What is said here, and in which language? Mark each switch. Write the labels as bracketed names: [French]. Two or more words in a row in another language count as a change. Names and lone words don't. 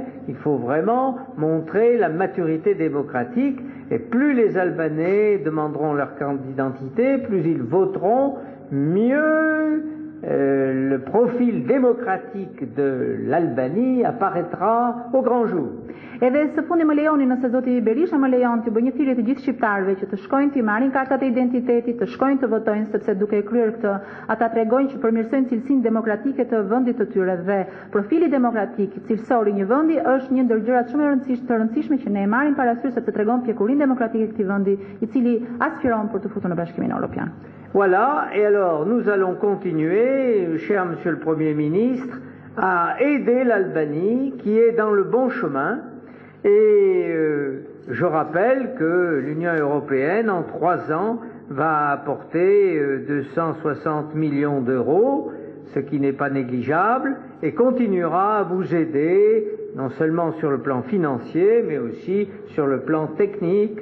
[French] Il faut vraiment montrer la maturité démocratique et plus les Albanais demanderont leur carte d'identité, plus ils voteront, mieux le profil démocratique de l'Albanie apparaîtra au grand jour. [Albanian] Edhe së fundi më lejoni, nëse zoti Berisha më lejon, të bëj një thirrje të gjithë shqiptarëve që të shkojnë të marrin kartat e identitetit, të shkojnë të votojnë, sepse duke kryer këtë, ata tregojnë që përmirësojnë cilësinë demokratike të vendit të tyre dhe profili demokratik, cilësor i një vendi është një ndër gjërat shumë të rëndësishme që ne e marrim parasysh sepse tregon pjekurinë demokratike të këtij vendi, i cili aspiron për të futur në Bashkimin Evropian. [French] Voilà, et alors nous allons continuer, cher Monsieur le Premier ministre, à aider l'Albanie qui est dans le bon chemin. Et je rappelle que l'Union européenne, en 3 ans, va apporter 260 millions d'euros, ce qui n'est pas négligeable, et continuera à vous aider, non seulement sur le plan financier, mais aussi sur le plan technique.